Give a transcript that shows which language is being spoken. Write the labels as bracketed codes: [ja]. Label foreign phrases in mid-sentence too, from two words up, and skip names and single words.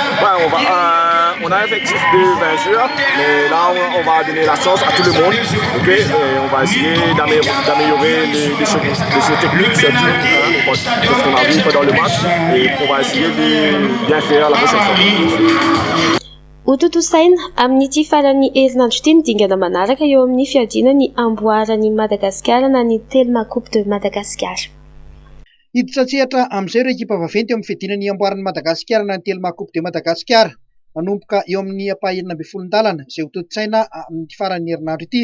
[fr] On a un effectif de 20 joueurs, mais là on va donner la chance à tout le monde. Okay? Et on va essayer d'améliorer les choses techniques, surtout ce qu'on a vu pendant le match, et on va essayer de bien faire la prochaine fois. [mg] Ototosaina amin'ity farany herinandro ity ny dingana manaraka eo amin'ny fiadiana ny amboaran'ny Madagasikara na ny Telma Coupe de Madagascar. Hiditra tsehatra amin'izay ireo ekipa vaventy eo amin'ny fiadiana ny amboaran'ny Madagasikara na ny Telma Coupe de Madagascar. manomboka eo amin'ny apahenina amby folon-dalana izay ho toditsaina amin'ny faran'ny herinandro ity.